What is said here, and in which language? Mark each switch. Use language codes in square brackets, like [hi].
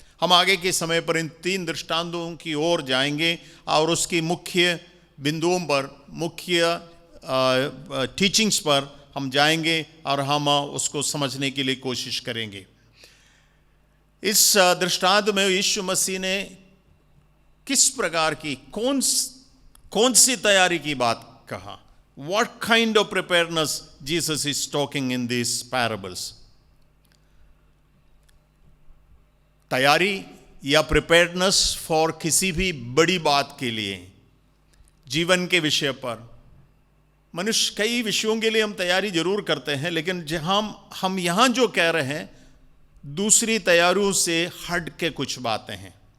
[hi] हम आगे के समय पर इन 3 दृष्टांतों की ओर जाएंगे और उसकी मुख्य बिंदुओं पर, मुख्य टीचिंग्स पर हम जाएंगे और हम उसको समझने के लिए कोशिश करेंगे। इस दृष्टांत में यीशु मसीह ने किस प्रकार की, कौन सी तैयारी की बात कहा। [en] What kind of preparedness Jesus is talking in these parables? [hi] तैयारी या [en] preparedness for [hi] किसी भी बड़ी बात के लिए, जीवन के विषय पर। मनुष्य कई विषयों के लिए हम तैयारी जरूर करते हैं, लेकिन जहां हम यहां जो कह रहे हैं दूसरी तैयारियों से हट के कुछ बातें हैं।